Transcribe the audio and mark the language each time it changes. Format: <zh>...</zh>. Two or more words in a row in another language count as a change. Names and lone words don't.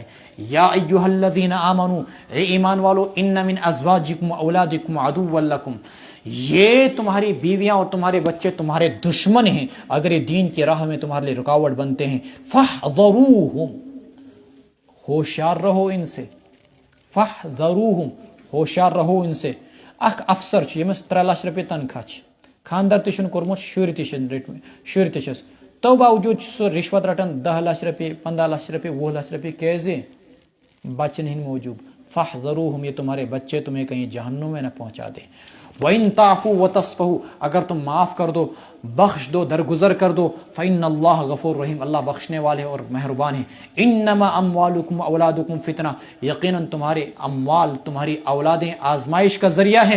<ar>یا ایھا الذین آمنوا،</ar> <ur>اے ایمان والو،</ur> <ar>ان من ازواجکم اولادکم عدوا لکم،</ar> <ur>یہ تمہاری بیویاں اور تمہارے بچے تمہارے دشمن ہیں اگر یہ دین کی راہ میں تمہارے لیے رکاوٹ بنتے ہیں۔ فاحذروہم، ہوشیار رہو ان سے، فاحذروہم، ہوشیار رہو ان سے۔</ur> <ks>اخ افسر چھ یمس 3 لاکھ رۄپیہِ تنخواہ چھ، خاندار تہ چھُنہٕ کوٚرمُت، شُرۍ تہ چھِنہٕ رٔٹمٕتۍ، شُرۍ تہ چھِس، تو باوجوٗد چھُ سُہ رِشوت رٹان 10 لاکھ رۄپیہِ، 15 لاکھ رۄپیہِ، 20 لاکھ رۄپیہِ، کیازِ؟ بچن ہند موجود۔</ks> <ur>فاحذروہم، یہ تمہارے بچے تمہیں کہیں جہنم میں نہ پہنچا دیں۔</ur> <ar>وَإِن تَعْفُوا وَتَصْفَحُوا،</ar> <ur>اگر تم معاف کر دو، بخش دو، درگزر کر دو،</ur> <ar>فإن اللہ غفور رحیم،</ar> <ur>اللہ بخشنے والے اور مہربان ہیں۔</ur> <ar>انما اموالکم اولادکم فتنہ،</ar> <ur>یقیناً تمہارے اموال، تمہاری اولادیں آزمائش کا ذریعہ ہیں۔</ur>